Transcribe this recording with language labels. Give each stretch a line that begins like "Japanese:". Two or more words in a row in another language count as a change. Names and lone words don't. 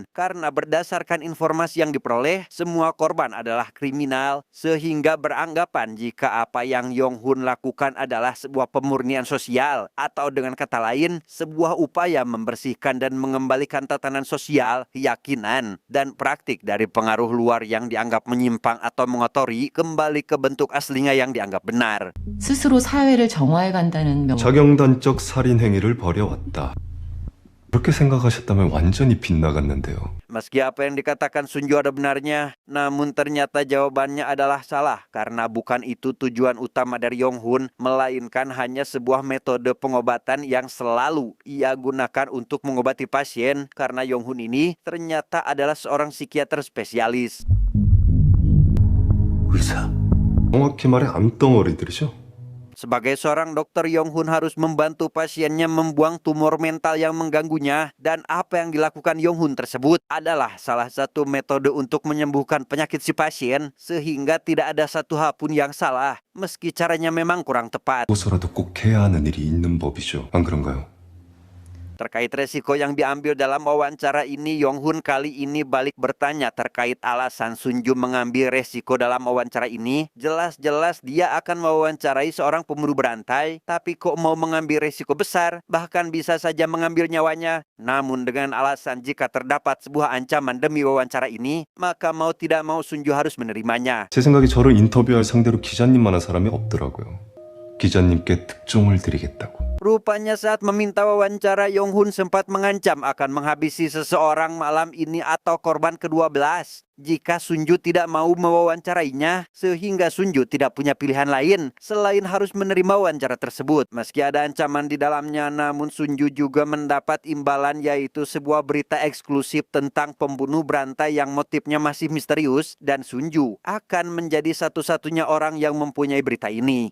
Indonesian: Karena berdasarkan informasi yang diperoleh, semua korban adalah kriminal, sehingga beranggapan jika apa yang Yonghun lakukan adalah sebuah pemurnian sosial, atau dengan kata lain, sebuah upaya membersihkan dan mengembalikan tatanan sosial, keyakinan, dan praktik dari pengaruh luar yang dianggap menyimpang atau mengotori kembali ke bentuk aslinya yang dianggap benar.
Korean: 스스로 사회를 정화해 간다는 명. 자경단적 살인 행위를 벌여왔다. 그렇게 생각하셨다면 완전히 빗나갔는데요.
Indonesian: Meski apa yang dikatakan Sunju ada benarnya, namun ternyata jawabannya adalah salah karena bukan itu tujuan utama dari Yonghun, melainkan hanya sebuah metode pengobatan yang selalu ia gunakan untuk mengobati pasien, karena Yonghun ini ternyata adalah seorang psikiater spesialis.
Korean: 의사. 정확히 말해 암덩어리들이죠.
Indonesian: Sebagai seorang dokter, Yonghun harus membantu pasiennya membuang tumor mental yang mengganggunya, dan apa yang dilakukan Yonghun tersebut adalah salah satu metode untuk menyembuhkan penyakit si pasien, sehingga tidak ada satu hal pun yang salah, meski caranya memang kurang tepat.
Korean: 고서라도 꼭 해야 하는 일이 있는 법이죠. 안 그런가요?
Indonesian: Terkait resiko yang diambil dalam wawancara ini, Yonghun kali ini balik bertanya terkait alasan Sunju mengambil resiko dalam wawancara ini. Jelas-jelas dia akan mewawancarai seorang pembunuh berantai, tapi kok mau mengambil resiko besar, bahkan bisa saja mengambil nyawanya. Namun dengan alasan jika terdapat sebuah ancaman demi wawancara ini, maka mau tidak mau Sunju harus menerimanya.
Korean: 제 생각에 저를 인터뷰할 상대로 기자님만한 사람이 없더라고요. 기자님께 특종을 드리겠다고.
Indonesian: Rupanya saat meminta wawancara, Yonghun sempat mengancam akan menghabisi seseorang malam ini atau korban ke-12. jika Sunju tidak mau mewawancarainya, sehingga Sunju tidak punya pilihan lain selain harus menerima wawancara tersebut. Meski ada ancaman di dalamnya, namun Sunju juga mendapat imbalan, yaitu sebuah berita eksklusif tentang pembunuh berantai yang motifnya masih misterius, dan Sunju akan menjadi satu-satunya orang yang mempunyai berita ini.